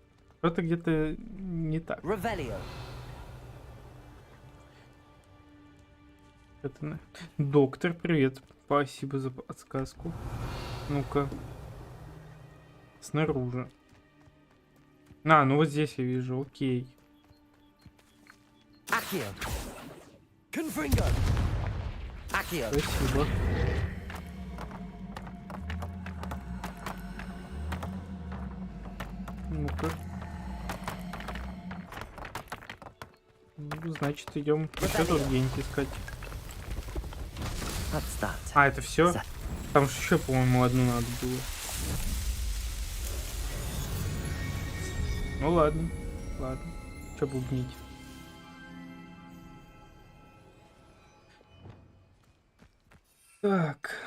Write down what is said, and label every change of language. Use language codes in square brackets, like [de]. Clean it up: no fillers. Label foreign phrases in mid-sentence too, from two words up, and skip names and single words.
[ru] Что-то где-то не так. Доктор, привет. Спасибо за подсказку. Ну-ка. Снаружи. Ну вот здесь я вижу, окей. Accio. Confringo. Accio. Спасибо. Ну-ка. Ну, значит, идем еще тут где-нибудь искать. [en] That's that. [ru] А, это все? Там же еще, по-моему, одну надо было. Ну ладно, ладно. Че бубнить? Так.